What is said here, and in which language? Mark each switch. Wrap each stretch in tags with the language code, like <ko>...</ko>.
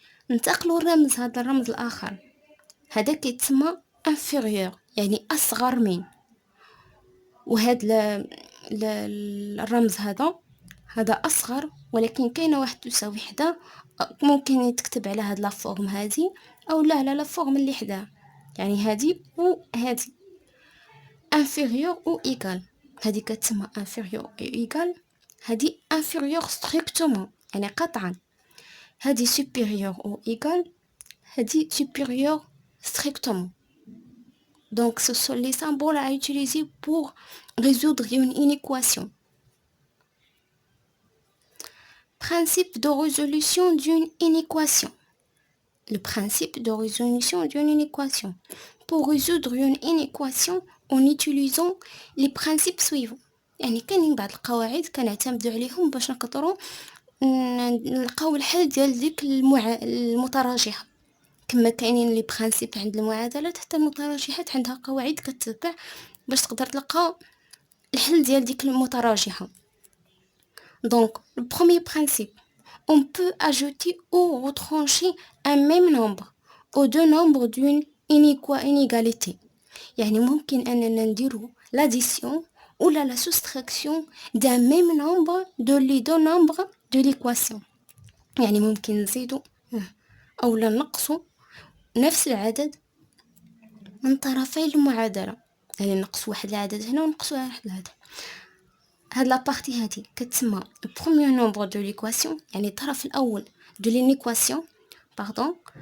<ar>ننتقلوا الرمز هذا الرمز الآخر، هذا كيتسمى inférieur يعني أصغر من، وهاد الرمز هذا أصغر ولكن كاينه واحد تساوي حداه، ممكن يتكتب على هاد لا فورم هذه أو لا على لا فورم اللي حداه، يعني هذه وهذه inférieur أو égal. هذه كتسمى inférieur أو égal، هذه inférieur strictement يعني قطعا، هذه supérieur أو égal، هذه supérieur strictement.</ar> <fr>Donc ce sont les symboles à utiliser pour résoudre une équation. Principe de résolution d'une équation. Le principe de résolution d'une équation. Pour résoudre une équation en utilisant les principes suivants.</fr> <ar>يعني كاينين بعض القواعد كنعتمدوا عليهم باش نقدروا نلقاو الحل ديال ديك المتراجحة، كما كاينين لي برانسيپ عند المعادلات، حتى المتراجحات عندها قواعد كتتبع باش تقدر تلقى الحل ديال ديك المتراجحة.</ar> <fr>Donc le premier principe, on peut ajouter ou retrancher un même nombre aux deux nombres d'une inégalité.</fr> <ar>يعني ممكن أننا نديرو</ar> <fr>l'addition ou la soustraction d'un même nombre de les deux nombres de l'équation.</fr> <ar>يعني ممكن نزيدو أو لا نقصو نفس العدد من طرفي المعادلة، يعني نقص واحد العدد هنا ونقص واحد العدد. هاد لابارتي هادي كتسمى</ar> <fr>premier nombre de l'équation</fr> <ar>يعني الطرف الأول</ar> <fr>de l'équation pardon.</fr>